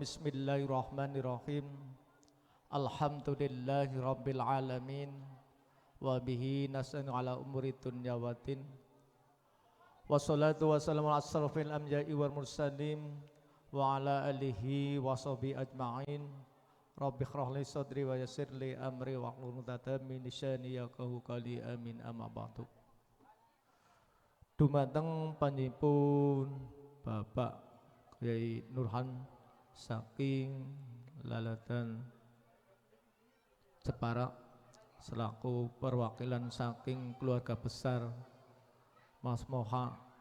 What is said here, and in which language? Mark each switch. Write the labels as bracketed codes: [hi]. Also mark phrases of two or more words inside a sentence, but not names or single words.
[ar] بسم الله الرحمن الرحيم. الحمد لله رب العالمين وبه نستعين على أمور الدنيا والدين. والصلاة والسلام على أشرف الأنبياء والمرسلين وعلى آله وصحبه أجمعين. رب اشرح لي صدري ويسر لي أمري واحلل عقدة من لساني يفقهوا قولي آمين أما بعد. [jv] Dumateng panjenenganipun Bapak Kyai Nurhan saking Laladan Jepara [id] selaku perwakilan [jv] saking [id] keluarga besar [jv] Mas Moha